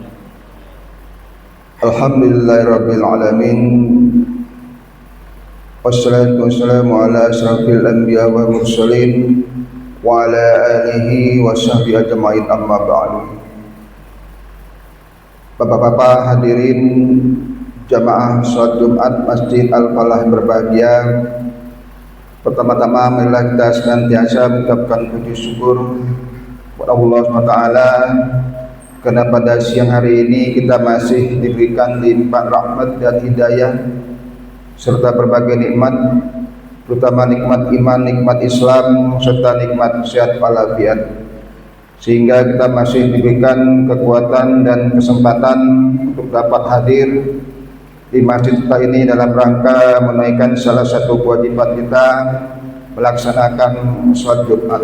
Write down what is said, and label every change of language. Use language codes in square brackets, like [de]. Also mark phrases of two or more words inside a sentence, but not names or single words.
[ar] الحمد لله رب العالمين. والصلاة والسلام على أشرف الأنبياء والمرسلين وعلى آله وصحبه أجمعين، أما بعد. [id] Bapak-bapak hadirin jamaah salat Jumat Masjid Al-Falah berbahagia. Pertama-tama marilah kita senantiasa mengucapkan puji syukur kepada Allah SWT karena pada siang hari ini kita masih diberikan limpahan rahmat dan hidayah serta berbagai nikmat, terutama nikmat iman, nikmat Islam, serta nikmat sehat walafiat, sehingga kita masih diberikan kekuatan dan kesempatan untuk dapat hadir di masjid kita ini dalam rangka menunaikan salah satu kewajiban kita, melaksanakan sholat Jumat.